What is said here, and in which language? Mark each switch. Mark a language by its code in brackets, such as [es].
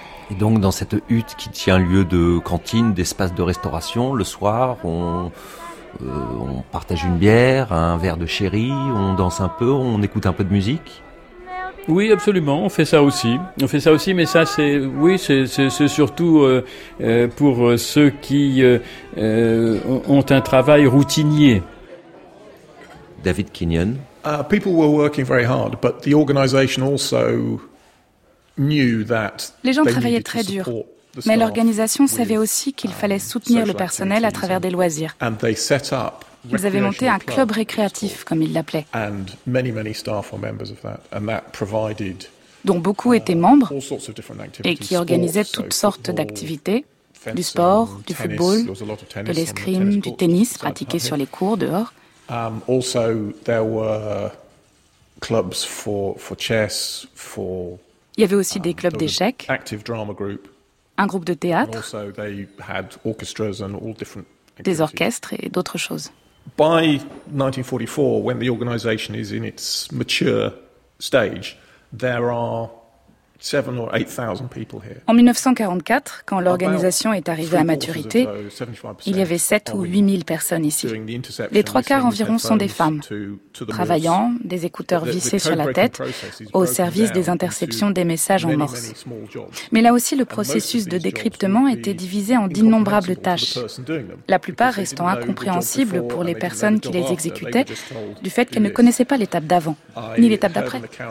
[fr] Et donc, dans cette hutte qui tient lieu de cantine, d'espace de restauration, le soir, on partage une bière, un verre de sherry, on danse un peu, on écoute un peu de musique. Oui, absolument, on fait ça aussi. On fait ça aussi, mais ça, c'est, oui, c'est surtout pour ceux qui ont un travail routinier. David Kenyon. [en] People were working very hard, but the organization also knew that. [fr] Les gens travaillaient très dur, mais l'organisation savait aussi qu'il fallait soutenir le personnel à travers des loisirs. [en] And they set up. [fr] Ils avaient monté un club récréatif, comme ils l'appelaient, dont beaucoup étaient membres et qui organisaient toutes sortes d'activités, du sport, du football, de l'escrime, du tennis pratiqué sur les cours dehors. [en] Also, there were clubs for chess, for. [fr] Il y avait aussi des clubs d'échecs, [en] active drama group, [fr] un groupe de théâtre, [en] also they had orchestras and all different activities. [fr] Des orchestres et d'autres choses. [en] By 1944, when the organization is in its mature stage, there are 7,000 or 8,000 people here. [fr] En 1944, quand l'organisation est arrivée à maturité, il y avait 7 ou 8 000 personnes ici. Les trois quarts environ sont des femmes, travaillant, des écouteurs vissés sur la tête, au service des interceptions des messages en morse. Mais là aussi, le processus de décryptement était divisé en d'innombrables tâches, la plupart restant incompréhensibles pour les personnes qui les exécutaient, du fait qu'elles ne connaissaient pas l'étape d'avant, ni l'étape d'après.